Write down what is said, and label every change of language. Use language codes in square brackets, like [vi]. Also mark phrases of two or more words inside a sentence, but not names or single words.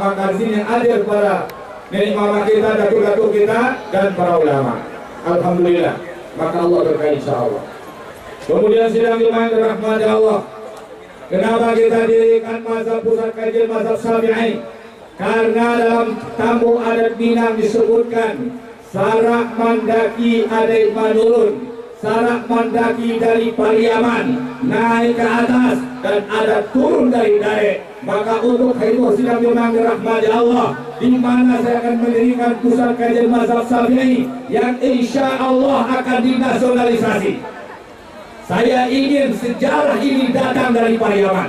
[id] Maka di sini hadir para nenek mama kita, datuk-datuk kita, dan para ulama. Alhamdulillah, maka Allah berkahi insyaallah. Kemudian sidang jemaah dirahmati Allah. Kenapa kita dirikan mazhab pusat kajian mazhab Syafi'i? Karena dalam tamu adat Minang disebutkan [min] sarak mandaki adai manurun, sarak mandaki [id] dari Pariaman naik ke atas dan ada turun dari daek. Maka untuk itu sidang jemaah dirahmati Allah, di mana saya akan mendirikan pusat kajian mazhab Syafi'i yang insya Allah akan dinasionalisasi. Saya ingin sejarah ini datang dari Pariaman.